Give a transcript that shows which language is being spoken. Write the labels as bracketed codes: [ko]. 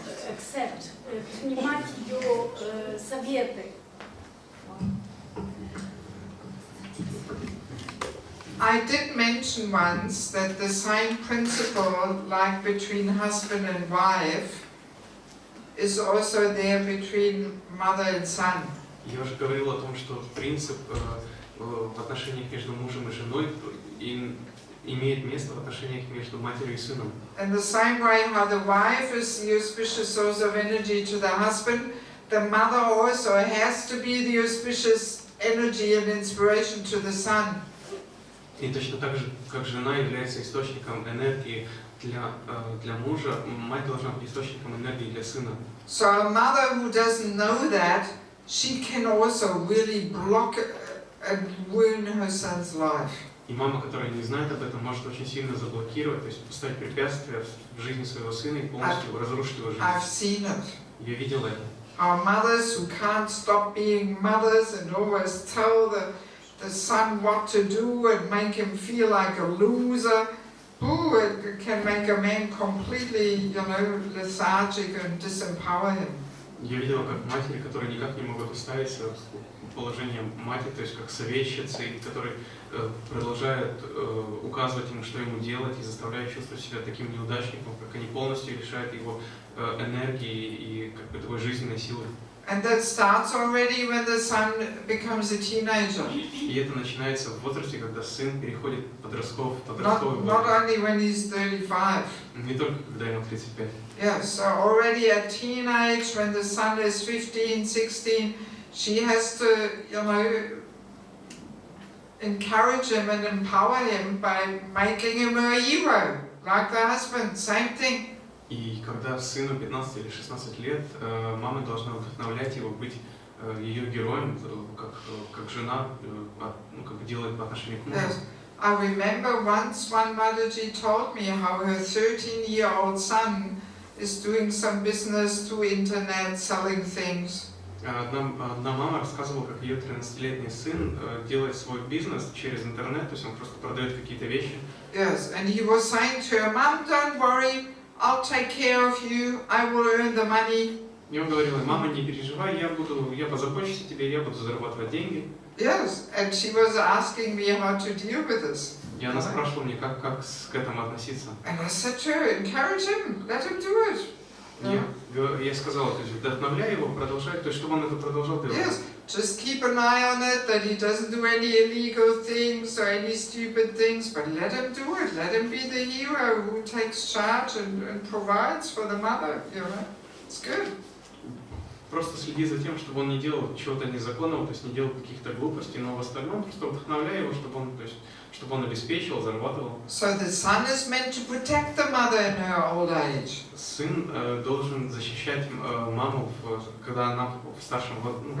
[ru] accept, принимать ее советы. [en] I did mention once that the same principle, like between husband and wife, is also there between mother and son. [ru] Я уже говорил о том, что принцип в отношениях между мужем и женой имеет место в отношениях между матерью и сыном. [en] In the same way how the wife is the auspicious source of energy to the husband, the mother also has to be the auspicious energy and inspiration to the son. [ru] И точно так же, как жена является источником энергии для мужа, мать должна быть источником энергии для сына. [en] So a mother who doesn't know that, she can also really block and ruin her son's life. [ru] И мама, которая не знает об этом, может очень сильно заблокировать, то есть поставить препятствия в жизни своего сына и полностью разрушить его жизнь. [en] I've seen it. [ru] Я видел это. [en] Our mothers who can't stop being mothers and always tell the son what to do and make him feel like a loser. Ooh, it can make a man completely, lethargic and disempower him. [ru] Я видел, как матери, которые никак не могут уставиться в положение матери, то есть как советчицы, которые продолжают указывать ему, что ему делать, и заставляют чувствовать себя таким неудачником, как они полностью лишают его энергии и как бы такой жизненной силы. [en] And that starts already when the son becomes a teenager. [ru] И это начинается в возрасте, когда сын переходит в подростковый [en] Not [ru] возраст. [en] only when he's 35. [ru] Не только когда ему 35. [en] Yes, so already at teenage, when the son is 15, 16, she has to, encourage him and empower him by making him a hero, like the husband, same thing. [ru] И когда сыну 15 или 16 лет, мама должна вдохновлять его быть ее героем, как жена, как делает по отношению к мужу. Yes. [en] I remember once one Mataji told me how her 13-year-old son is doing some business through internet, selling things. [ru] Одна мама рассказывала, как ее 13-летний сын делает свой бизнес через интернет, то есть он просто продает какие-то вещи. [en] Yes, and he was saying to her, Mom, don't worry, I'll take care of you, I will earn the money. [ru] И он говорил, мама, не переживай, я позабочусь о тебе, я буду зарабатывать деньги. [en] Yes, and she was asking me how to deal with this. [ru] И она спрашивала меня, как к этому относиться. [en] And I said to her, encourage him, let him do it. [ru] Я сказал, то есть вдохновляй его, продолжай, то есть чтобы он это продолжал делать. [en] Yes, just keep an eye on it, that he doesn't do any illegal things or any stupid things, but let him do it. Let him be the hero who takes charge and provides for the mother, It's good. [ru] Просто следи за тем, чтобы он не делал чего-то незаконного, то есть не делал каких-то глупостей, но в остальном просто вдохновляй его, чтобы он обеспечивал, зарабатывал. [en] So the son is meant to protect the mother in her old age. [ru] Сын должен защищать маму, когда она в старшем возрасте.